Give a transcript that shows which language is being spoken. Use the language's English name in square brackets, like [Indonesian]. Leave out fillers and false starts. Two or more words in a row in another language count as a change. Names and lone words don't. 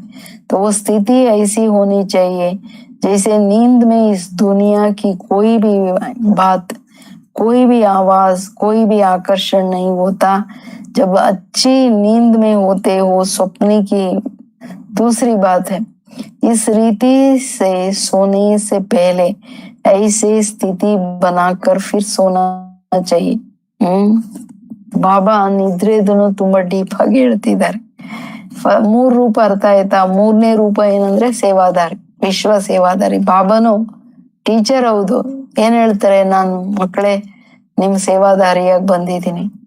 [Hindi] तो वो स्थिति ऐसी होनी चाहिए जैसे नींद में इस दुनिया की कोई भी बात, कोई भी आवाज, कोई भी आकर्षण नहीं होता। जब अच्छी नींद में होते हो, स्वप्न की दूसरी बात है। इस रीति से सोने से पहले ऐसे स्थिति बनाकर फिर सोना चाहिए। [Kannada] ಬಾಬಾ ನಿದ್ರೆದನ್ನು ತುಂಬಾ ಡೀಪ್ ಆಗಿ ಹೇಳ್ತಿದ್ದಾರೆ. 3 ರೂಪ ಅರ್ಥ ಆಯ್ತಾ? 3ನೇ ರೂಪ ಏನಂದ್ರೆ ಸೇವಾದಾರಿ, ವಿಶ್ವ ಸೇವಾದಾರಿ. ಬಾಬಾನು ಟೀಚರ್ ಹೌದು. ಏನ್ ಹೇಳ್ತಾರೆ? ನಾನು ಮಕ್ಕಳೇ ನಿಮ್ ಸೇವಾದಾರಿಯಾಗಿ ಬಂದಿದ್ದೀನಿ.